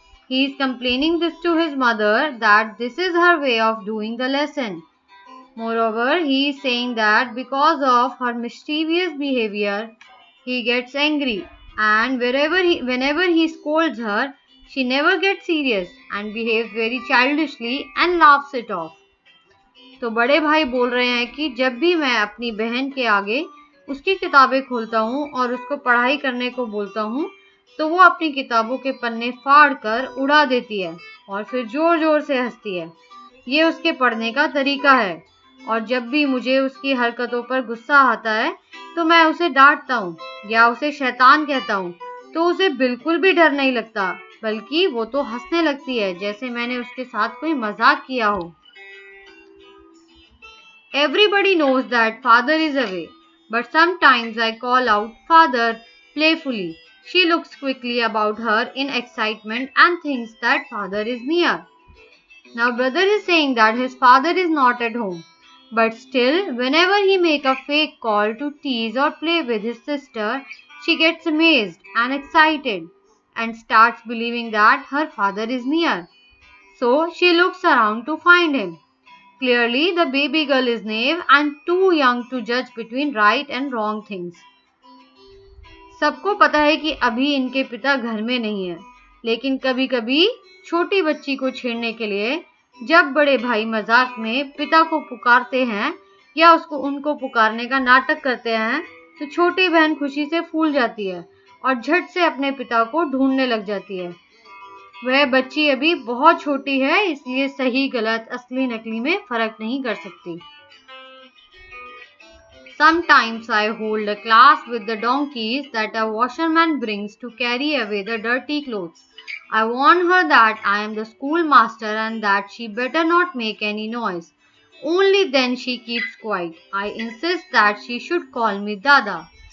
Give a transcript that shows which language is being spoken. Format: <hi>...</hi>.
<en>He is complaining this to his mother that this is her way of doing the lesson. Moreover, he is saying that because of her mischievous behavior, he gets angry, and whenever he scolds her, she never gets serious and behaves very childishly and laughs it off.</en> <hi>तो बड़े भाई बोल रहे हैं कि जब भी मैं अपनी बहन के आगे उसकी किताबें खोलता हूँ और उसको पढ़ाई करने को बोलता हूँ, तो वो अपनी किताबों के पन्ने फाड़ कर उड़ा देती है और फिर जोर जोर से हंसती है। ये उसके पढ़ने का तरीका है। और जब भी मुझे उसकी हरकतों पर गुस्सा आता है तो मैं उसे डांटता हूँ या उसे शैतान कहता हूँ, तो उसे बिल्कुल भी डर नहीं लगता, बल्कि वो तो हंसने लगती है जैसे मैंने उसके साथ कोई मजाक किया हो।</hi> <en>Everybody knows that father is away, but sometimes I call out father playfully. She looks quickly about her in excitement and thinks that father is near. Now brother is saying that his father is not at home. But still, whenever he makes a fake call to tease or play with his sister, she gets amazed and excited and starts believing that her father is near. So she looks around to find him. Clearly, the baby girl is naive and too young to judge between right and wrong things.</en> <hi>सबको पता है कि अभी इनके पिता घर में नहीं है, लेकिन कभी-कभी छोटी बच्ची को छेड़ने के लिए जब बड़े भाई मजाक में पिता को पुकारते हैं या उनको पुकारने का नाटक करते हैं, तो छोटी बहन खुशी से फूल जाती है और झट से अपने पिता को ढूंढने लग जाती है। वह बच्ची अभी बहुत छोटी है, इसलिए सही गलत असली नकली में फर्क नहीं कर सकती.</hi> <en>Sometimes I hold a class with the donkeys that a washerman brings to carry away the dirty clothes. I warn her that I am the schoolmaster and that she better not make any noise. Only then she keeps quiet. I insist that she should call me Dada.</en>